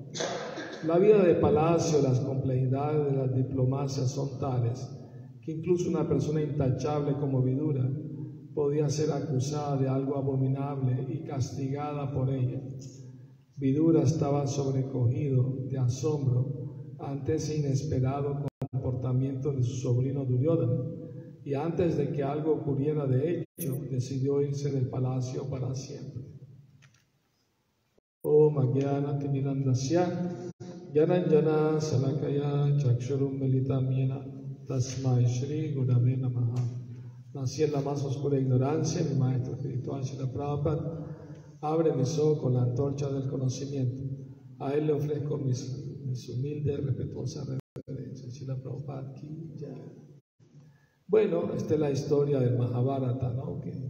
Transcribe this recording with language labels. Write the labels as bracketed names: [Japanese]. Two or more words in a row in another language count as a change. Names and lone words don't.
[Spanish] La vida de palacio, las complejidades de la diplomacia son tales que incluso una persona intachable como Vidura podía ser acusada de algo abominable y castigada por ella. Vidura estaba sobrecogido de asombro ante ese inesperado comportamiento de su sobrino Duryodhana, y antes de que algo ocurriera de hecho, decidió irse del palacio para siempre. [Sanskrit] Om Agyana Timirandasya Gyananjana Salakaya Chakshurum Militam Yena Tasmai Shri Gurave Namaha. [Spanish] Nací en la más oscura ignorancia, mi maestro espiritual Srila Prabhupada abre mis ojos con la antorcha del conocimiento. A él le ofrezco mis humildes y respetuosas reverencias. Srila Prabhupada [Hindi] ki jai. [Spanish] Bueno, esta es la historia del Mahabharata, ¿no?